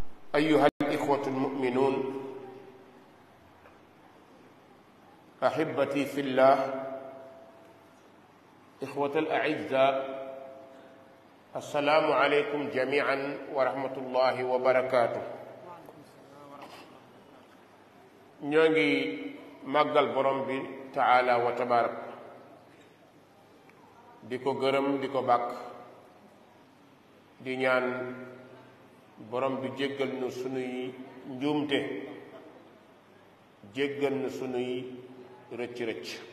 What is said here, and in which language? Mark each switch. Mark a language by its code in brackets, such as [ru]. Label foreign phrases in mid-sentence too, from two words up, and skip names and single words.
[ar] أيها الإخوة المؤمنون أحبتي في الله إخوة الأعزاء السلام عليكم جميعا ورحمة الله وبركاته. [wo] ñongi màggal borom bi [ar] تعالى وتبارك [wo] di ko gërëm di ko bàkk di ñaan borom bi jéggal nu sunuy njuumte jéggal nu sunuy rëcc-rëcc